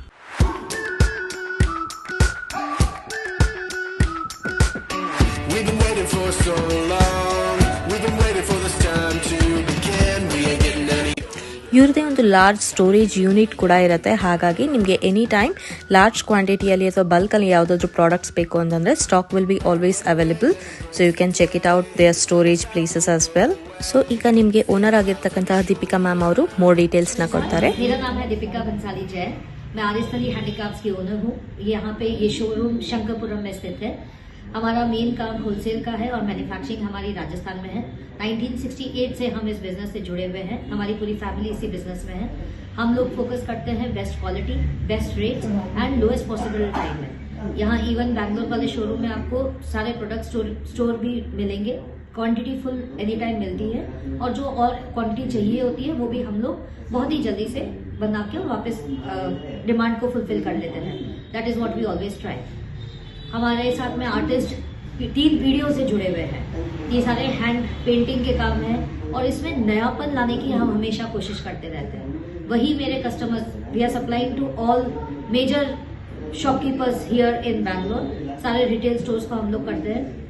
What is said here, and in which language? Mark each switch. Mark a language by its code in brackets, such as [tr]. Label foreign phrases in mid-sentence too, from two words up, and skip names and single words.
[kn] ಇವ್ರದೇ ಒಂದು [en] large storage unit [kn] ಕೂಡ ಇರುತ್ತೆ. ಹಾಗಾಗಿ ನಿಮಗೆ [en] any time [kn] ಲಾರ್ಜ್ ಕ್ವಾಂಟಿಟಿಯಲ್ಲಿ ಅಥವಾ ಬಲ್ಕಲ್ಲಿ ಯಾವುದಾದ್ರೂ ಪ್ರಾಡಕ್ಟ್ಸ್ ಬೇಕು ಅಂತಂದರೆ [en] stock will be always available. so you can check it out their storage places as well. [kn] ಸೊ ಈಗ ನಿಮಗೆ ಓನರ್ ಆಗಿರ್ತಕ್ಕಂತಹ ದೀಪಿಕಾ ಮ್ಯಾಮ್ ಅವರು ಮೋರ್ ಡೀಟೇಲ್ಸ್ನ ಕೊಡ್ತಾರೆ. [hi] मैं आदिस्थली हैंडीक्राफ्ट्स की ओनर हूँ. यहाँ पे ये शोरूम शंकरपुरम में स्थित है. हमारा मेन काम होलसेल का है और मैन्युफैक्चरिंग हमारी राजस्थान में है. 1968 से हम इस बिजनेस से जुड़े हुए हैं. हमारी पूरी फैमिली इसी बिजनेस में है. हम लोग फोकस करते हैं [en] best quality, best rate and lowest possible time [hi] में. यहाँ इवन बैंगलोर वाले शोरूम में आपको सारे [en] product store [hi] भी मिलेंगे. क्वांटिटी [en] full any time [hi] मिलती है और जो और क्वांटिटी चाहिए होती है वो भी हम लोग बहुत ही जल्दी से बना के और वापस डिमांड को फुलफिल कर लेते हैं. [en] that is what we always try. [hi] हमारे साथ में आर्टिस्ट 3 पीढ़ियों से जुड़े हुए हैं. ये सारे [en] hand painting [hi] के काम हैं और इसमें नयापन लाने की हम हमेशा कोशिश करते रहते हैं. वही मेरे [en] customers, we are supplying to all major shopkeepers here in Bangalore. [hi] सारे [en] retail stores [hi] को हम लोग करते हैं.